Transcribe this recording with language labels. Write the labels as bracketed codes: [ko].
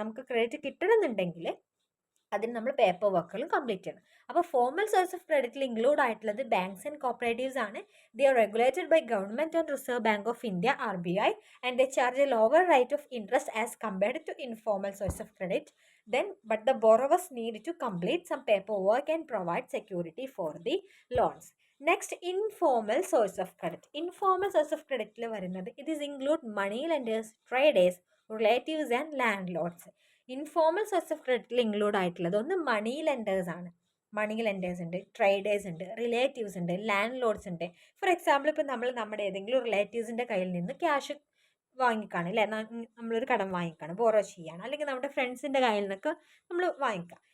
[ml] നമുക്ക് ക്രെഡിറ്റ് കിട്ടണമെന്നുണ്ടെങ്കിൽ അതിന് നമ്മൾ പേപ്പർ വർക്കുകളും കംപ്ലീറ്റ് ചെയ്യണം. അപ്പോൾ ഫോർമൽ സോഴ്സ് ഓഫ് ക്രെഡിറ്റിൽ ഇൻക്ലൂഡ് ആയിട്ടുള്ളത് ബാങ്ക്സ് ആൻഡ് കോപ്പറേറ്റീവ്സ് ആണ്. [en] They are regulated by government and Reserve Bank of India RBI and they charge a lower rate of interest as compared to informal source of credit. But the borrowers need to complete some paperwork and provide security for the loans. Next, informal source of credit. Informal source of credit [ml] വരുന്നത് [en] it is include money lenders, traders, relatives and landlords. [ml] Informal source of ക്രെഡിറ്റിൽ include ആയിട്ടുള്ളത് ഒന്ന് മണി lenders ആണ്. മണി lenders ഉണ്ട്, traders ഉണ്ട്, relatives ഉണ്ട്, land lords ഉണ്ട്. [en] for example [ml] ഇപ്പം നമ്മൾ നമ്മുടെ ഏതെങ്കിലും റിലേറ്റീവ്സിൻ്റെ കയ്യിൽ നിന്ന് ക്യാഷ് വാങ്ങിക്കാണ് അല്ലേ? നമ്മളൊരു കടം വാങ്ങിക്കാണ്, ബോറോ ചെയ്യാണ്, അല്ലെങ്കിൽ നമ്മുടെ ഫ്രണ്ട്സിൻ്റെ കയ്യിൽ നിന്നൊക്കെ നമ്മൾ വാങ്ങിക്കാം.